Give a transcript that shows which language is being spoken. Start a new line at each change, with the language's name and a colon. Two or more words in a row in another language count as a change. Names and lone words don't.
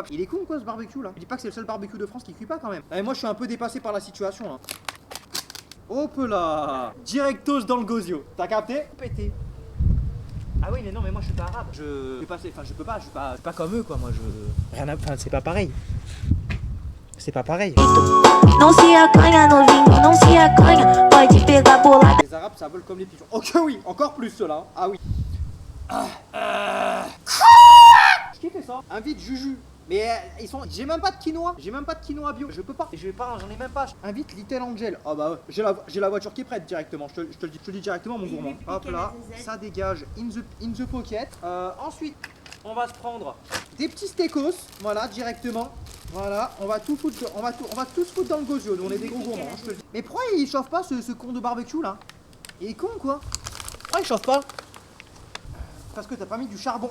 French: Il est con quoi ce barbecue là? Je dis pas que c'est le seul barbecue de France qui cuit pas quand même. Et moi je suis un peu dépassé par la situation là. Hop là. Directos dans le gosio. T'as capté? Pété. Ah oui mais non mais moi je suis pas arabe. Je peux pas, je suis pas comme eux quoi. Moi je... Rien à... Enfin c'est pas pareil. C'est pas pareil.
Portuguese: Não se acanha, novinho, não se acanha. Pode pegar bolada.
French: Les arabes ça vole comme les pigeons. Ok oui, encore plus ceux-là. Ah oui. Qui fait ça? Invite Juju. Mais ils sont. J'ai même pas de quinoa. Bio. Je peux pas. J'en ai même pas. Invite Little Angel. Oh bah ouais. J'ai la voiture qui est prête directement. Je te le dis directement mon gourmand. Hop là. Ça dégage.
English: In the pocket.
French: Ensuite, on va se prendre des petits steakos. Voilà, directement. Voilà, on va tout foutre. On va tout se foutre dans le gosio. Nous on est des gros gourmands, hein, je te le dis. Mais pourquoi il chauffe pas ce con de barbecue là? Il est con quoi? Pourquoi il chauffe pas? Parce que t'as pas mis du charbon.